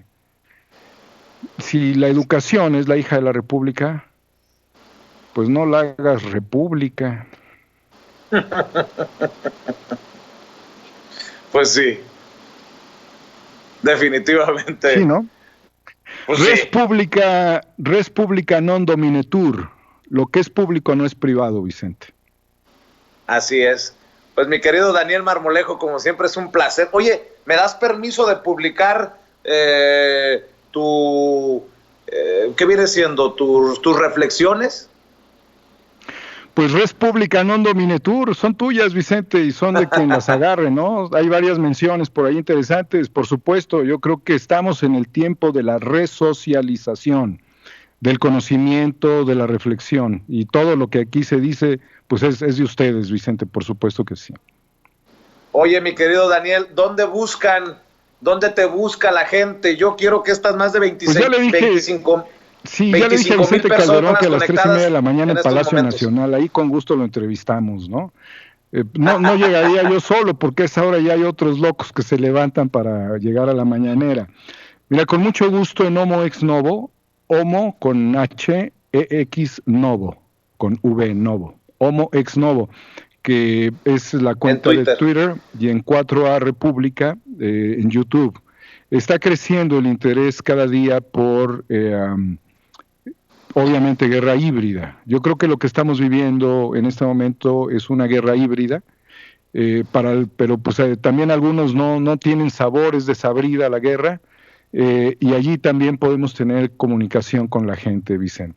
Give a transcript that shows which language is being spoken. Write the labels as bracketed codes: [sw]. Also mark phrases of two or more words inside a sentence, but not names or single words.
[es] Si la educación es la hija de la república, pues no la hagas república. Pues sí, definitivamente. Sí, ¿no? Pues [la] res publica non dominetur. [es] Lo que es público no es privado, Vicente. Así es. Pues mi querido Daniel Marmolejo, como siempre es un placer. Oye, ¿me das permiso de publicar ¿qué viene siendo? ¿Tus reflexiones? [la] Pues res publica non dominetur, [es] son tuyas, Vicente, y son de quien las agarre, ¿no? Hay varias menciones por ahí interesantes, por supuesto. Yo creo que estamos en el tiempo de la resocialización, del conocimiento, de la reflexión, y todo lo que aquí se dice, pues es de ustedes, Vicente, por supuesto que sí. Oye, mi querido Daniel, ¿dónde te busca la gente? Yo quiero que estas más de 25... Pues ya le dije, 25, sí, ya le dije a Vicente Calderón que a las 3:30 de la mañana en Palacio Nacional, ahí con gusto lo entrevistamos, ¿no? No llegaría yo solo, porque a esa hora ya hay otros locos que se levantan para llegar a la mañanera. Mira, con mucho gusto en Homo Ex Novo, Homo con H, EX Novo, con V Novo, Homo Ex Novo, que es la cuenta de Twitter, y en 4A República en YouTube. Está creciendo el interés cada día por, obviamente, guerra híbrida. Yo creo que lo que estamos viviendo en este momento es una guerra híbrida, pero pues también algunos no tienen sabor, es desabrida la guerra, y allí también podemos tener comunicación con la gente, Vicente.